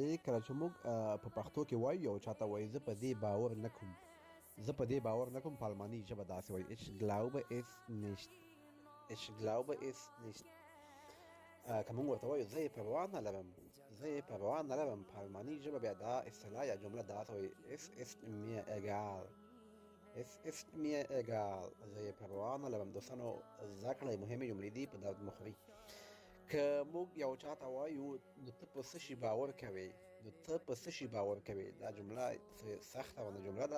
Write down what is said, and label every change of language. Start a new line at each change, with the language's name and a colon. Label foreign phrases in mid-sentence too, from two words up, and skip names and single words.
Pashto: کله چې موږ په پښتو کې وایو یو چاته وایي زه په دې باور نه کوم، زه په دې باور نه کوم، په الماني ژبه داسې وایي
German: ich glaube es nicht، ich glaube es nicht.
Pashto: که موږ ورته وایو زه یې پروا نه لرم، زه یې پروا نه لرم، په الماني ژبه بیا دا اصطلاح یا جمله داسې وایي
German: es ist mir egal، es ist mir egal،
Pashto: زه یې پروا نه لرم. دوستانو زده کړئ، مهمې جملې دي، په درد مه خورئ. که موږ یو چاته وایو نو ته په څه شي باور کوې، نو ته په څه شي باور کوې، دا جمله سخته ونه جمله ده.